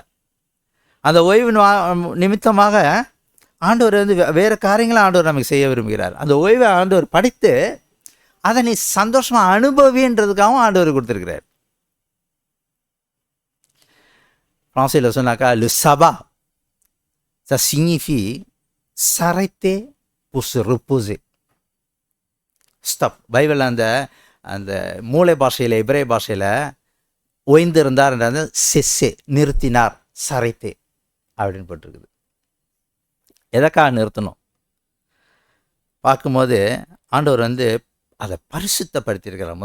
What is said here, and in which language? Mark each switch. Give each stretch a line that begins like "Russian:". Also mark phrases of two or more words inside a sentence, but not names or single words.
Tamil: அந்த ஓய்வு நிமித்தமாக ஆண்டவர் வேறு காரியங்களை ஆண்டவர் நமக்கு செய்ய விரும்புகிறார். அந்த ஓய்வை ஆண்டவர் படைத்து அதை நீ சந்தோஷமாக அனுபவின்றதுக்காகவும் ஆண்டவர் கொடுத்துருக்கிறார். ஃப்ரான்ஸில் சொன்னாக்கா
French: le sabbat ça signifie s'arrêter pour se reposer. ஸ்டாப். பைபிள் அந்த மூளை பாஷையில், எபிரேய பாஷையில் ஓய்ந்து இருந்தார் என்ற செஸ்ஸே, நிறுத்தினார், சரைத்தே அப்படின்னு போட்டிருக்குது. எதற்காக நிறுத்தணும் பார்க்கும்போது ஆண்டவர் அதை பரிசுத்தப்படுத்தியிருக்கிறார்.